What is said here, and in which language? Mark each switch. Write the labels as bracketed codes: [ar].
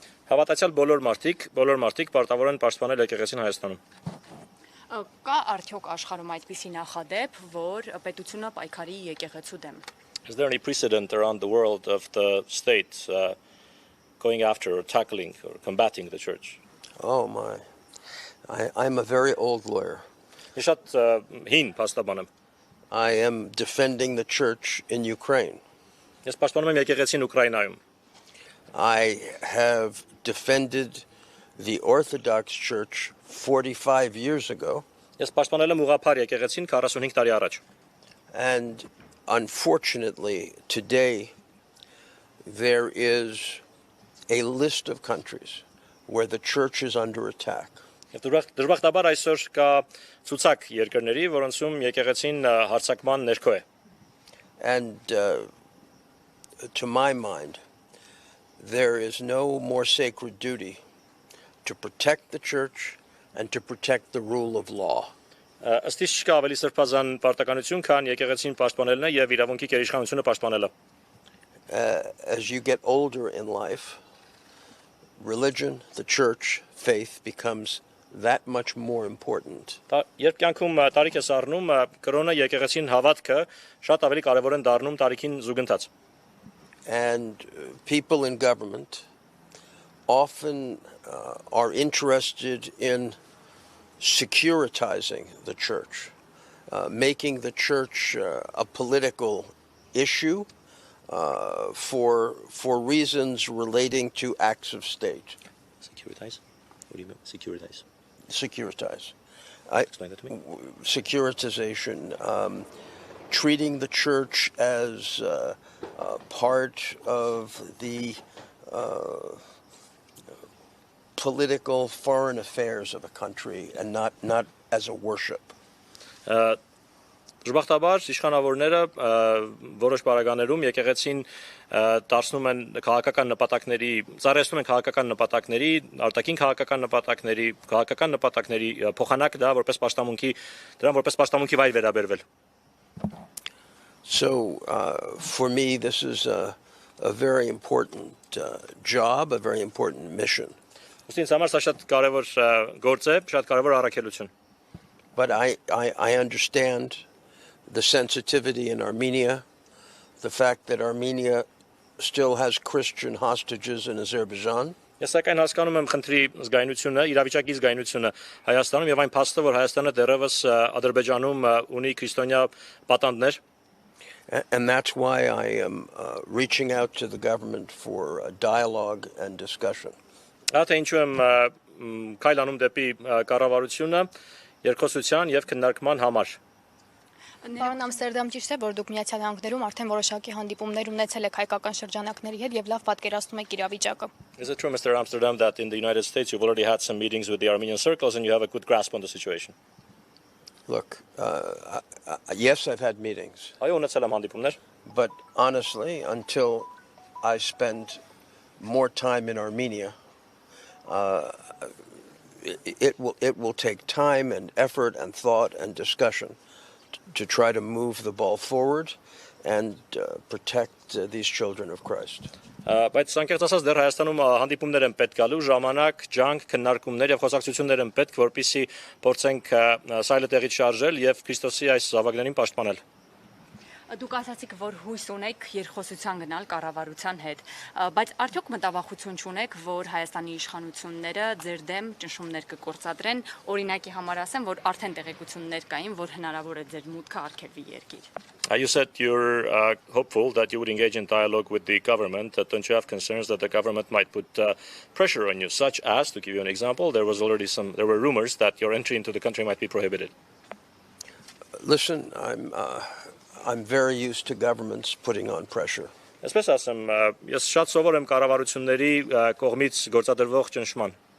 [hy] Հավատացյալ բոլոր մարդիկ պարտավոր են պաշտպանել եկեղեցին Հայաստանում. Կա արդյոք աշխարհում այդպիսի նախադեպ, որ պետությունը պայքարի եկեղեցու դեմ? [en] Is there any precedent around the world of the state going after or tackling or combating the church? Oh my. I'm a very old lawyer. [hy] Ես շատ հին փաստաբան եմ. [en] I am defending the church in Ukraine. [hy] Ես պաշտպանում եմ եկեղեցին Ուկրաինայում. [en] I have defended the Orthodox Church 45 years ago. [hy] Ես պաշտպանել եմ ուղղափառ եկեղեցին 45 տարի առաջ. [en] And unfortunately, today there is a list of countries where the church is under attack. [hy] Դժբախտաբար այսօր կա ցուցակ երկրների, որոնցում եկեղեցին հարձակման ներքո է. [en] And to my mind, there is no more sacred duty to protect the church and to protect the rule of law. [hy] Ըստ իս չկա ավելի սրբազան պարտականություն, քան եկեղեցին պաշտպանելն է եւ իրավունքի գերիշխանությունը պաշտպանելը. [en] As you get older in life, religion, the church, faith becomes that much more important. [hy] Երբ կյանքում տարիք ես առնում, կրոնը, եկեղեցին, հավատքը շատ ավելի կարեւոր են դառնում տարիքին զուգընթաց. [en] And people in government often are interested in securitizing the church, making the church a political issue for reasons relating to acts of state. Securitize? What do you mean? Securitize? Securitize. Explain that to me. Securitization, treating the church as part of the political foreign affairs of a country and not as a worship. [hy] Դժբախտաբար իշխանավորները որոշ բարագաներում եկեղեցին դարձնում են քաղաքական նպատակների, ծառայեցնում են քաղաքական նպատակների, արտաքին քաղաքական նպատակների փոխանակ դա որպես պաշտամունքի վայր վերաբերվել. [en] So for me this is a very important job, a very important mission. [hy] Ինձ համար սա շատ կարևոր գործ է, շատ կարևոր առաքելություն. [en] But I understand the sensitivity in Armenia, the fact that Armenia still has Christian hostages in Azerbaijan. [hy] Ես սակայն հասկանում եմ խնդրի զգայունությունը, իրավիճակի զգայունությունը Հայաստանում եւ այն փաստը, որ Հայաստանը դեռևս Ադրբեջանում ունի քրիստոնյա պատանդներ, [en] And that's why I am reaching out to the government for a dialogue and discussion. [hy] Ահա ինչու եմ քայլ անում դեպի կառավարությունը երկխոսության եւ քննարկման համար։ Պարոն Ամստերդամ, ճիշտ է, որ դուք Միացյալ Նահանգներում արդեն որոշակի հանդիպումներ ունեցել եք հայկական շրջանակների հետ եւ լավ պատկերացնում եք իրավիճակը։ [en] Is it true, Mr. Amsterdam, that in the United States you've already had some meetings with the Armenian circles and you have a good grasp on the situation? Look, yes, I've had meetings, [hy] Այո, ունեցել եմ հանդիպումներ, [en] but honestly, until I spend more time in Armenia, it will take time and effort and thought and discussion to try to move the ball forward and protect these children of Christ. [hy] Բայց անկեղծ ասած դեռ Հայաստանում հանդիպումներ են պետք գալու, ժամանակ, ջանք, քննարկումներ եւ խոսակցություններ են պետք, որպեսզի փորձենք սայլը տեղից շարժել եւ Քրիստոսի այս զավակներին պաշտպանել։ Դուք ասացիք, որ հույս ունեք երկխոսության գնալ կառավարության հետ, բայց արդյոք մտավախություն չունեք, որ Հայաստանի իշխանությունները ձեր դեմ ճնշումներ կգործադրեն, օրինակի համար ասեմ, որ արդեն տեղեկություններ կային, որ հնարավոր է ձեր մուտքը արգելվի երկիր։ [en] You said you're hopeful that you would engage in dialogue with the government. Don't you have concerns that the government might put pressure on you, such as, to give you an example, there were rumors that your entry into the country might be prohibited. Listen, I'm very used to governments putting on pressure. [hy] Այսպես ասեմ, ես շատ սովոր եմ կառավարությունների կողմից գործադրվող ճնշման։